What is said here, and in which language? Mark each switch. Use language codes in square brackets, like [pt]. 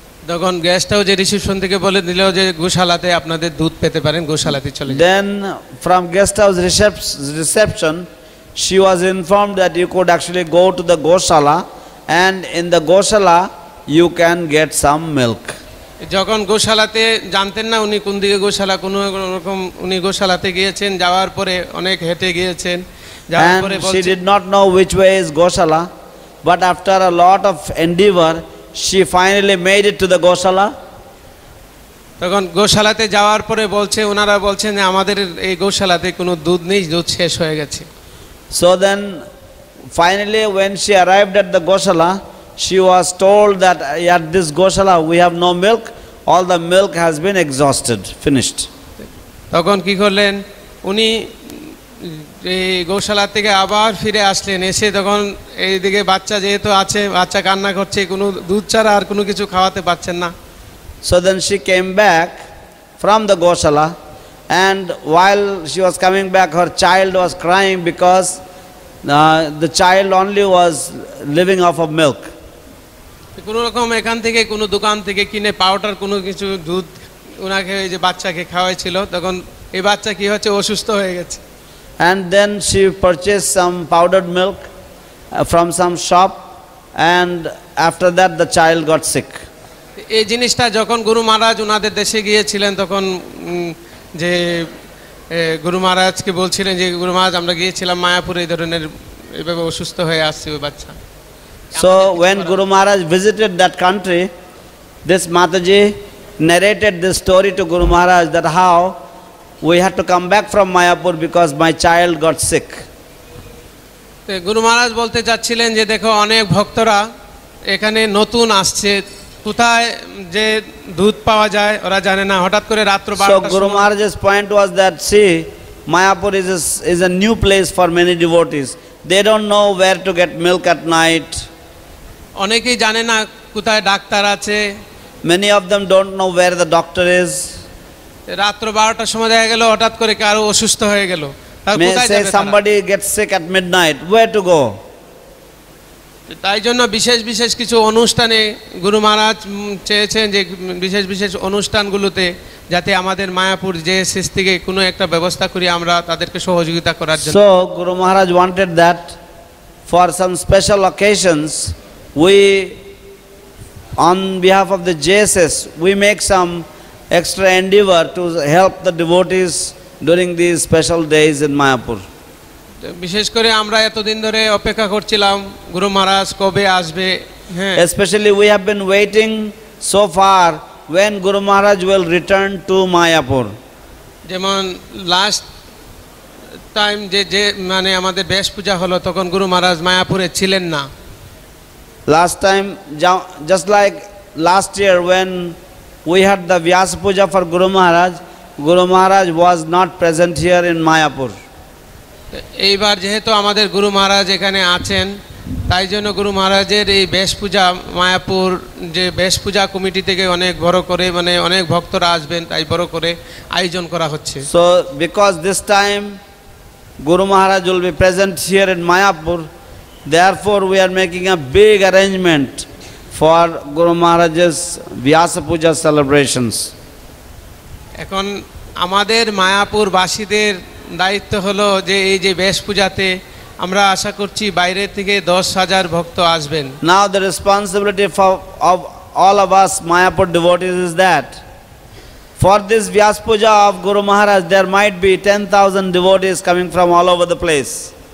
[bn] তখন গেস্ট হাউসে রিসিপশন থেকে বলে দিল যে গোশালাতে আপনাদের দুধ পেতে পারেন, গোশালাতে চলে যান। [en] Then from guest house reception she was informed that you could actually go to the Goshala, and in the Goshala you can get some milk. [bn] যখন গোশালাতে জানতেন না উনি কোন দিকে গোশালা, কোনো রকম উনি গোশালাতে গিয়েছেন, যাওয়ার পরে অনেক হেঁটে গিয়েছেন, যাওয়ার পরে [en] and she did not know which way is Goshala, but after a lot of endeavor she finally made it to the Goshala. [bn] তখন গোশালাতে যাওয়ার পরে বলছে, ওনারা বলছেন যে আমাদের এই গোশালাতে কোনো দুধ নেই, দুধ শেষ হয়ে গেছে। [en] So then finally when she arrived at the Goshala, she was told that at this Goshala we have no milk, all the milk has been exhausted, finished. [bn] তখন কি করলেন, উনি এই গোশালা থেকে আবার ফিরে আসলেন, এসে তখন এইদিকে বাচ্চা যেহেতু আছে, বাচ্চা কান্না করছে, কোনো দুধ ছাড়া আর কোনো কিছু খাওয়াতে পারছেন না। [en] So then she came back from the Goshala, and while she was coming back her child was crying because the child only was living off of milk. [bn] কোনো রকম এখান থেকে কোনো দোকান থেকে কিনে পাউডার কোনো কিছু দুধ ওনাকে যে বাচ্চাকে খাওয়াইছিল, তখন এই বাচ্চা কি হচ্ছে, অসুস্থ হয়ে গেছে। [en] and then she purchased some powdered milk from some shop, and after that the child got sick. [bn] এই জিনিসটা যখন গুরু মহারাজ ওনাদের দেশে গিয়েছিলেন তখন যে গুরু মহারাজকে বলছিলেন যে গুরু মহারাজ আমরা গিয়েছিলাম মায়াপুরে এই ধরনের এইভাবে অসুস্থ হয়ে আসছে ওই বাচ্চা। [en] So when Guru Maharaj visited that country, this Mataji narrated this story to Guru Maharaj that how we had to come back from Mayapur because my child got sick. [bn] তো গুরু মহারাজ বলতে চাচ্ছিলেন যে দেখো অনেক ভক্তরা এখানে নতুন আসছে, কোথায় যে দুধ পাওয়া যায় ওরা জানে না, হঠাৎ করে রাত্র 12টার [en] So Guru Maharaj's point was that see, Mayapur is a new place for many devotees. They don't know where to get milk at night. [bn] অনেকেই জানে না কোথায় ডাক্তার আছে, [en] Many of them don't know where the doctor is. [bn] রাত্র 12টার সময় দেখা গেল হঠাৎ করে কারো অসুস্থ হয়ে গেল, তার [en] May [bn] কোথায় [en] say [bn] যাবে তারা? [en] somebody gets sick at midnight, where to go? [bn] তাই জন্য বিশেষ বিশেষ কিছু অনুষ্ঠানে গুরু মহারাজ চেয়েছেন যে বিশেষ বিশেষ অনুষ্ঠানগুলোতে যাতে আমাদের মায়াপুর জেএসএস থেকে কোনো একটা ব্যবস্থা করি আমরা তাদেরকে সহযোগিতা করার জন্য। [en] So Guru Maharaj wanted that for some special occasions we, on behalf of the JSS, we make some extra endeavor to help the devotees during these special days in Mayapur. [bn] বিশেষ করে আমরা এতদিন ধরে অপেক্ষা করছিলাম গুরু মহারাজ কবে আসবে। হ্যাঁ, [en] Especially we have been waiting so far when Guru Maharaj will return to Mayapur. [bn] যেমন [en] last time [bn] যে মানে আমাদের বেশ পূজা হলো তখন গুরু মহারাজ মায়াপুরে ছিলেন না। [en] Last time, just like last year when we had the Vyasa Puja for Guru Maharaj was not present here in Mayapur. [bn] এইবার যেহেতু আমাদের গুরু মহারাজ এখানে আছেন তাই জন্য গুরু মহারাজের এই বেশ পূজা মায়াপুর যে বেশ পূজা কমিটি থেকে অনেক বড় করে মানে অনেক ভক্তরা আসবেন তাই বড় করে আয়োজন করা হচ্ছে। [en] So because this time Guru Maharaj will be present here in Mayapur, therefore we are making a big arrangement for Guru Maharaj's Vyasa Puja celebrations. [bn] এখন আমাদের মায়াপুর বাসীদের দায়িত্ব হলো যে এই যে বেশ পূজাতে আমরা আশা করছি বাইরে থেকে 10,000 ভক্ত আসবেন। [en] Now the responsibility of all of us Mayapur devotees is that for this Vyasa Puja of Guru Maharaj there might be 10,000 devotees coming from all over the place.